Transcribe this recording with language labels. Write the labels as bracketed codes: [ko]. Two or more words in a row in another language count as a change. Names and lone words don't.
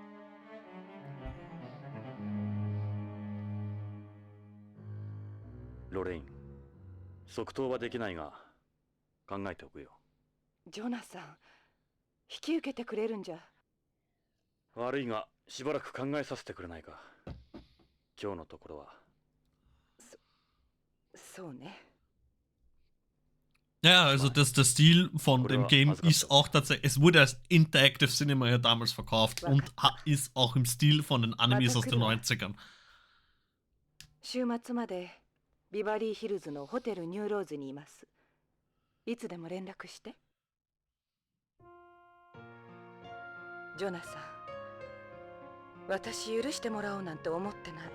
[ja] ロレイン、即答はできないが考えておくよ。ジョナサン、引き受けてくれるんじゃ。悪いがしばらく考えさせてくれないか。今日のところは。そうね。 [de] Ja, also der Stil von dem Game ist auch tatsächlich, es wurde als [en] Interactive Cinema [de] ja damals verkauft und ist auch im Stil von den Animes aus den 90ern. [ja] 週末までビバリーヒルズのホテルニューローズにいます。いつでも連絡して。ジョナサン、私許してもらおうなんて思ってない。